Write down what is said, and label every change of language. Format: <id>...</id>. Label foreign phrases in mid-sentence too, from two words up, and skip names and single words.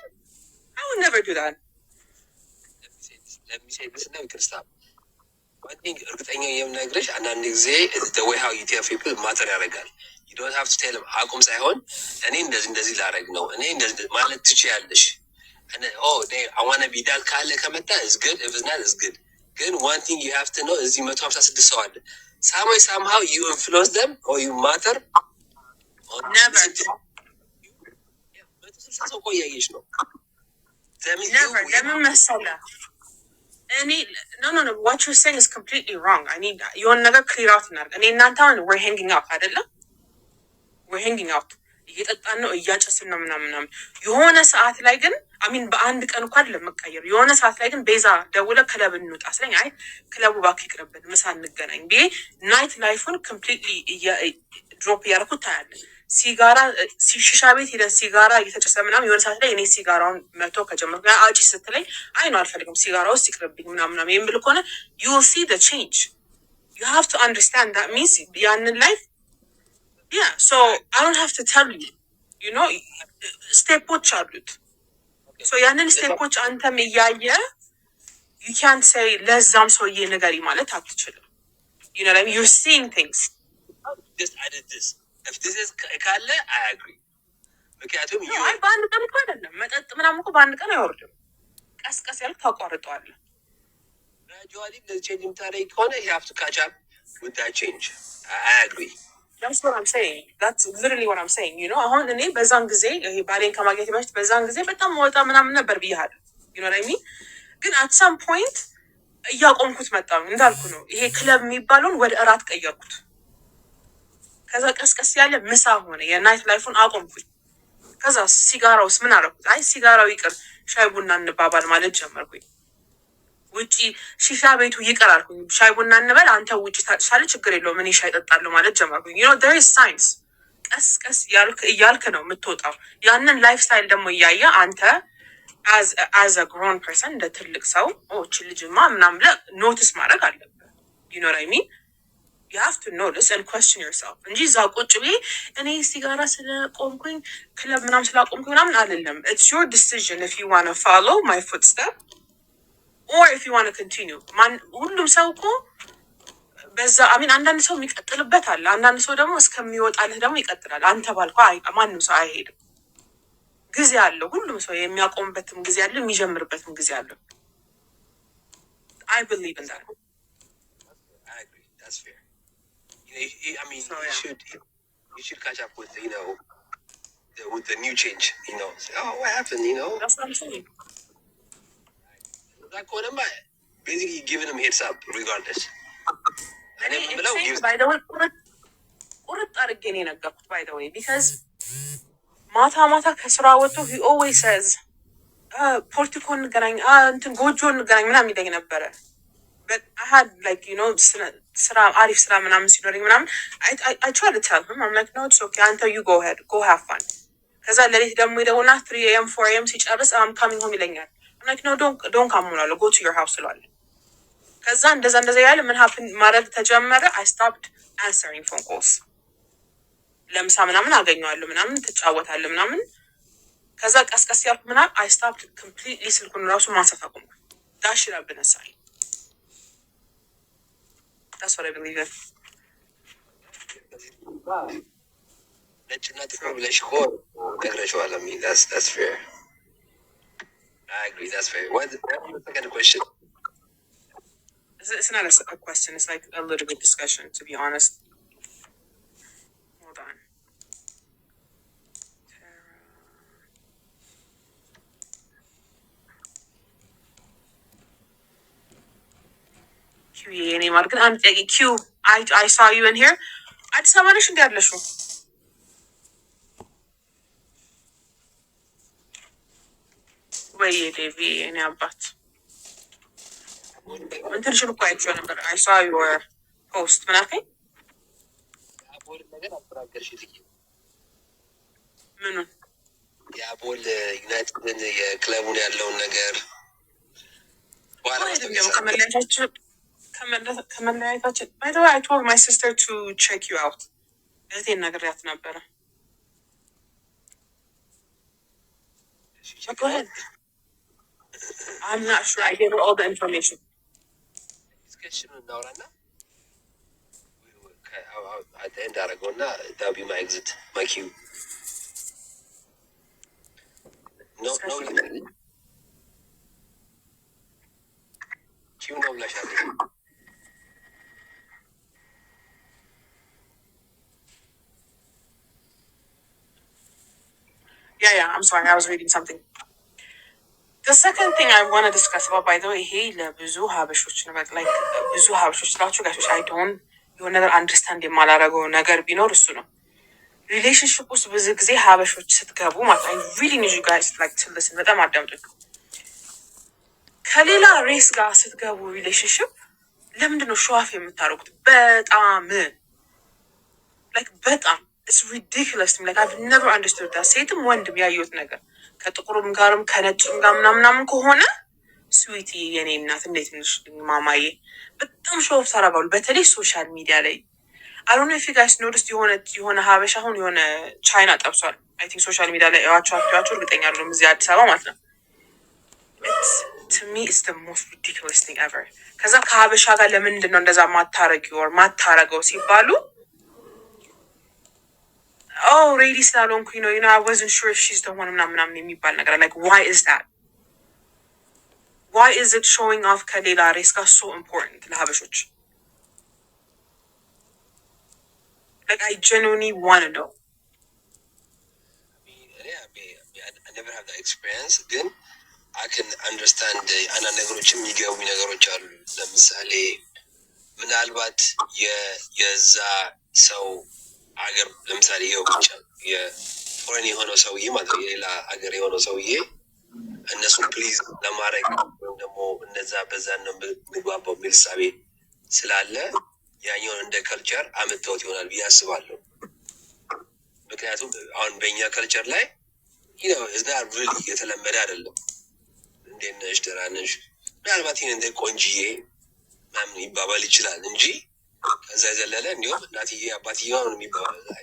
<en>I would never do that. Let me say this now, we can stop. One thing,</en> <am>እርግጠኛ የምነግርሽ አንዳንድ ጊዜ</am> <en>the way how you tell people matter ያደርጋል. You don't have to tell them</en> <am>አቁም ሳይሆን እኔ እንደዚህ ላደርግ ነው እኔ እንደዚህ ማለት ትችያለሽ።</am> <en>and oh they I want to be that</en> <am>ካለ ከመጣ</am> <en>is good if it's not is good. ግን one thing you have to know</en> <am>እዚህ 156 ሰው አለ.</am> <en>somehow you influence them or you matter. Never.</en> <am>ሰው ቆያየሽ ነው</am> <en>never</en> <am>ለምን መሰለህ እኔ</am> <en>no what you're saying is completely wrong. I need</en> <am>የሆነ ነገር</am> <en>clear out</en> <am>እናድርግ። እኔ እናንተ አሁን</am> <en>we're hanging out</en> <am>አይደለም</am> <en>we're hanging out</en> <am>እየጠጣን ነው እያጨስን ነው ምናምን የሆነ ሰዓት ላይ ግን አሚን በአንድ ቀን እንኳን ለመቀየር የሆነ ሰዓት ላይ ግን ቤዛ ደውለ ክለብ እንውጣ ስለኝ አይ ክለቡ ባክ ይቅርብን ምሳ እንገናኝ ቢ ናይት ላይፉን completely ድሮፕ ያደረኩት ታያለ። ሲጋራ ሲሻ ቤት ሄደን ሲጋራ እየተጨሰ ምናምን የሆነ ሰዓት ላይ እኔ ሲጋራውን መቶ ከጀመርኩ አጭ ስትለኝ አይ ነው አልፈልግም ሲጋራው ይቅርብኝ ምናምን የሚል ከሆነ</am> <en>you will see the change. You have to understand that means</en> <am>ያንን ላይፍ</am> <en>yeah so I don't have to tell you you know</en> <am>ስቴፖች አሉት</am> <en>so</en> <am>ያንን ስቴፖች አንተም እያየ</am> <en>you can't say</en> <am>ለዛም ሰውዬ ንገሪ ማለት አትችልም.</am> <en>You know what I mean? You're seeing things. just added this if this is ካለ I agree.</en> <am>ምክንያቱም አይ በአንድ ቀን እኮ አይደለም መጠጥ ምናምን እኮ በአንድ ቀን አይወርድም። ቀስቀስ ያልክ ታቋርጠዋለህ።</am> <en>gradually the change</en> <am>የምታደርግ ከሆነ</am> <en>you have to catch up with that change. I agree. That's what I'm saying. That's literally what I'm saying. You know</en> <am>አሁን እኔ በዛን ጊዜ ይሄ ባሌን ከማግኘት በፊት በዛን ጊዜ በጣም ወጣ ምናምን ነበር ብያለሁ።</am> <en>You know what I mean?</en> <am>ግን</am> <en>at some point</en> <am>እያቆምኩት መጣሁ እንዳልኩ ነው። ይሄ ክለብ የሚባለውን ወደ እራት ቀየርኩት። ከዛ ቀስቀስ ያለ ምሳ ሆነ የናይት ላይፉን አቆምኩኝ። ከዛ ሲጋራውስ ምን አደረኩት? አይ ሲጋራው ይቅር ሻይ ቡና እንባባል ማለት ጀመርኩኝ። ውጪ ሺሻ ቤቱ ይቅር አልኩኝ። ሻይ ቡና እንበል አንተ ውጪ ታጭሻለህ ችግር የለውም እኔ ሻይ እጠጣለሁ ማለት ጀመርኩኝ።</am> <en>you know there is science</en> <am>ቀስቀስ እያልክ ነው የምትወጣው። ያንን</am> <en>life style</en> <am>ደግሞ እያየ አንተ</am> <en>as a grown person</en> <am>እንደ ትልቅ ሰው እቺ ልጅማ ምናምን ብለህ ኖቲስ ማድረግ አለብህ።</am> <en>you know what I mean? You have to notice and question yourself.</en> <am>እንጂ እዛ ቁጭ ብዬ እኔ ሲጋራ ስለቆምኩኝ ክለብ ምናምን ስላቆምኩኝ ምናምን አይደለም።</am> <en>It's your decision if you want to follow my footstep or if you want to continue.</en> <am>ሁሉም ሰው እኮ በዛ አሚን አንዳንድ ሰው የሚቀጥልበት አለ። አንዳንድ ሰው ደግሞ እስከሚወጣልህ ደግሞ ይቀጥላል። አንተ ባልከው ማንም ሰው አይሄድም። ጊዜ አለው። ሁሉም ሰው የሚያቆምበትም ጊዜ አለ፣ የሚጀምርበትም ጊዜ አለ።</am> <en>I believe in that. I agree. That's fair. I mean, So, yeah. you should catch up with with the new change. Say, oh, what happened? That's what I'm saying. That kona basically giving them heads up regardless. And it's by the way,</en> <am>ቁርጥ አድርጌ ነው የነገርኩት</am> <en>by the way because</en> <am>ማታ ከስራ ወጥቶ</am> <en>he always says</en> <am>ፖርቲኮ እንገናኝ እንትን ጎጆ እንገናኝ ምናምን ይለኝ ነበረ.</am> <en>But I had like</en> <am>ስራ አሪፍ ስራ ምናምን ሲኖረኝ ምናምን</am> <en>I try to tell him I'm like no it's okay አንተ you go ahead go have fun.</en> <am>ከዛ ለሊት ደግሞ ይደውልና 3 AM 4 AM ሲጨርስ</am> <en>I'm coming home</en> <am>ይለኛል.</am> <en>I'm like no don't come እላለሁ go to your house እላለሁ.</en> <am>ከዛ እንደዛ ያለ ምን ሀፕን ማድረግ ተጀመረ።</am> <en>I stopped answering phone calls።</en> <am>ለምሳ ምናምን አገኘዋለሁ ምናምን ትጫወታለህ ምናምን። ከዛ ቀስቀስ ያልኩ ምናምን</am> <en>I stopped completely</en> <am>ስልኩን ራሱ ማንሳት አቆምኩ።</am> <en>that should have been a sign. That's what I believe in.</en> <am>ነጭና ጥቁር ብለሽ እኮ ነግረሽዋል።</am> <en>That's fair. I agree. That's fair. What the second question? It's not a question. It's like a little bit discussion, to be honest. Hold on.</en> <am>Q የኔ ማር ግን አንድ ጥያቄ Q</am> <en>I saw you in here.</en> <am>አዲስ አበባ ነሽ እንዴ ያለሽው? ወይ ዴቪ የኔ አባት እንትንሽን እኮ አይቼው ነበር።</am> <en>I saw your post</en> <am>ምን አልከኝ? የአቦል ነገር አስተናገርሽ ልጅ ምኑን? የአቦል ዩናይትድን የክለቡን ያለውን ነገር</am> <en>ከመለያየታችን by the way I told my sister to check you out።</en> <am>እህቴን ነግሬያት ነበረ።</am> <en>Go ahead. I'm not sure. I gave her all the information. Discussion እናውራና at the end አደረገውና that'll be my exit, my cue. No cue</en> <am>ነው ብለሻል።</am> <en>Yeah, I'm sorry. I was reading something. The second thing I want to discuss about, by the way,</en> <am>hey, ብዙ ሀበሾች ነው like ብዙ ሀበሾች ስላችሁ ጋሾች</am> <en>I don't</en> <am>የሆነ ነገር አንደርስታንድ የማላረገው ነገር ቢኖር እሱ ነው። ሪሌሽንሽፕ ውስጥ ብዙ ጊዜ ሀበሾች ስትገቡ ማለት</am> <en>I really need you guys like to listen።</en> <am>በጣም አዳምጡኝ። ከሌላ ሬስ ጋር ስትገቡ ሪሌሽንሽፕ ለምንድን ነው ሾዋፍ የምታደርጉት?</am> <en>በጣም like በጣም it's ridiculous to me. Like I've never understood that።</en> <am>ሴትም ወንድም ያየሁት ነገር ከጥቁሩም ጋርም ከነጭም ጋር ምናምን ከሆነ ስዊቲ የኔ እናት እንዴት ነሽ ማማዬ በጣም</am> <en>show off</en> <am>ታደርጋሉ። በተለይ</am> <en>social media</en> <am>ላይ</am> <en>I don't know if you guys noticed</en> <am>የሆነ ሀበሻ አሁን የሆነ ቻይና ጠብሷል።</am> <en>I think social media</en> <am>ላይ ያዋቸው እርግጠኛ አይደለም እዚህ አዲስ አበባ ማለት ነው።</am> <en>To me it's the most ridiculous thing ever።</en> <am>ከዛ ከሀበሻ ጋር ለምንድን ነው እንደዛ ማታረገው ሲባሉ</am> <en>oh really</en> <am>ስላልሆንኩኝ ነው</am> <en>you know I wasn't sure if she's the one</en> <am>ምናምን የሚባል ነገር</am> <en>like why is that? Why is it showing off</en> <am>ከሌላ ሬስ ጋር</am> <en>so important ለሀበሾች? Like I genuinely want to know. I never have that experience</en> <am>ግን</am> <en>I can understand</en> <am>አንዳንድ ነገሮችም የሚገቡ ነገሮች አሉ። ለምሳሌ ምናልባት የዛ ሰው አገር ለምሳሌ ብቻ የፎሬን የሆነው ሰውዬ ማለት ነው የሌላ ሀገር የሆነው ሰውዬ እነሱን ፕሊዝ ለማድረግ ወይም ደግሞ እነዛ በዛን ነው ምግባባው የሚል ሳቤ ስላለ ያኛውን እንደ ከልቸር አመጣሁት ይሆናል ብዬ አስባለሁ። ምክንያቱም አሁን በእኛ ከልቸር ላይ እዛ ሪሊ የተለመደ አይደለም። እንዴት ነሽ ደህና ነሽ ምናልባት ይህን እንደ ቆንጅዬ ምናምን ይባባል ይችላል እንጂ ከዛ የዘለለ እንዲሁም እናትዬ አባትዬ ነው የሚባለው።</am>